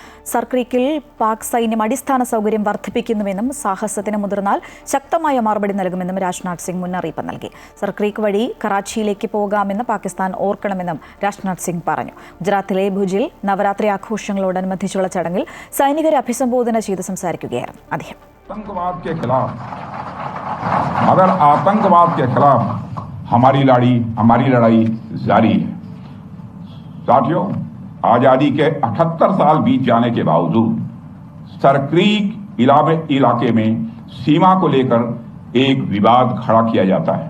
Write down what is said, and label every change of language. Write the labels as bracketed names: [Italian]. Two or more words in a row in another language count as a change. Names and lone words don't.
[Malayalam] സർക്രീക്കിൽ പാക് സൈന്യം അടിസ്ഥാന സൗകര്യം വർദ്ധിപ്പിക്കുന്നുവെന്നും സാഹസത്തിന് മുതിർന്നാൽ ശക്തമായ മറുപടി നൽകുമെന്നും രാജ്നാഥ് സിംഗ് മുന്നറിയിപ്പ് നൽകി. സർക്രീക്ക് വഴി കറാച്ചിയിലേക്ക് പോകാമെന്ന് പാകിസ്ഥാൻ ഓർക്കണമെന്നും രാജ്നാഥ് സിംഗ് പറഞ്ഞു. ഗുജറാത്തിലെ ഭുജിൽ നവരാത്രി ആഘോഷങ്ങളോടനുബന്ധിച്ചുള്ള ചടങ്ങിൽ സൈനികരെ അഭിസംബോധന ചെയ്ത് സംസാരിക്കുകയായിരുന്നു അദ്ദേഹം. [Hindi] मगर आतंकवाद के खिलाफ हमारी लड़ाई जारी है। साथियों, आजादी के 78 साल बीत जाने के बावजूद सरक्रीक इलाके में सीमा को लेकर एक विवाद खड़ा किया जाता है।